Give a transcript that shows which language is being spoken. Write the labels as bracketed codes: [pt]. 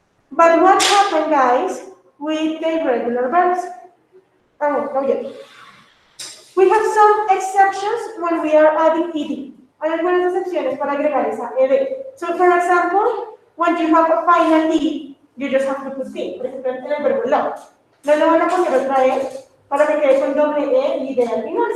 [en] But what happened, guys, with the irregular verbs? Oh, yeah. We have some exceptions when we are adding ed. [es] Hay algunas excepciones para agregar esa ed. [en] So, for example, when you have a final e, you just have to put t. [es] Por ejemplo, en el verbo love. No lo van a poner otra vez para que quede con doble e y d al final.